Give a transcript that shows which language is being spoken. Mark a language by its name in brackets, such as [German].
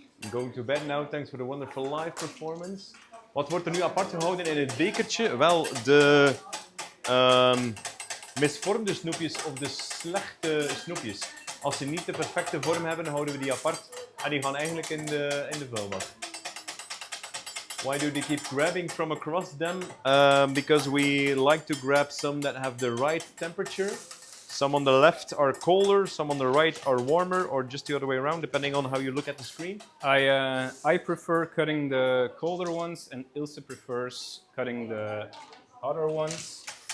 [English] Going to bed now, thanks for the wonderful live performance. [Dutch] Wat wordt er nu apart gehouden in het bekertje? Wel, de misvormde snoepjes of de slechte snoepjes. Als ze niet de perfecte vorm hebben, houden we die apart. En die gaan eigenlijk in de vuilbak. [English] Why do they keep grabbing from across them? Because we like to grab some that have the right temperature. Some on the left are colder, some on the right are warmer, or just the other way around, depending on how you look at the screen. I prefer cutting the colder ones, and Ilse prefers cutting the other ones.